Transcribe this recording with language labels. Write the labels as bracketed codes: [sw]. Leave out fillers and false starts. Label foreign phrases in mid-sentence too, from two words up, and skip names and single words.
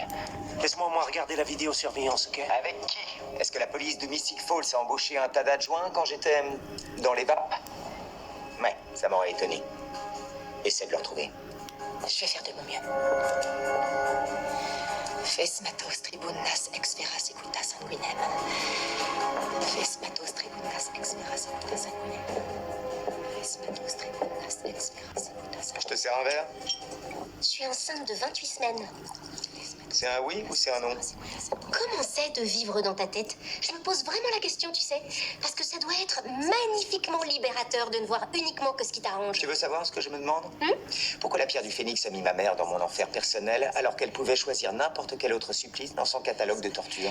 [fr] Laisse-moi au moins regarder la vidéosurveillance, ok? Avec qui? Est-ce que la police de Mystic Falls a embauché un tas d'adjoints quand j'étais dans les vapes? Ouais, ça m'aurait étonné. Essaie de le retrouver. Je vais faire de mon mieux. [la] Fes matos tribunas ex vera seculta sanguinem. Fes matos tribunas ex vera seculta sanguinem. Fes matos tribunas ex vera seculta sanguinem. [fr] Je te sers un verre? Je suis enceinte de 28 semaines. C'est un oui ou c'est un non? Comment c'est de vivre dans ta tête? Je me pose vraiment la question, tu sais. Parce que ça doit être magnifiquement libérateur de ne voir uniquement que ce qui t'arrange. Tu veux savoir ce que je me demande? Pourquoi la pierre du phénix a mis ma mère dans mon enfer personnel alors qu'elle pouvait choisir n'importe quel autre supplice dans son catalogue de tortures?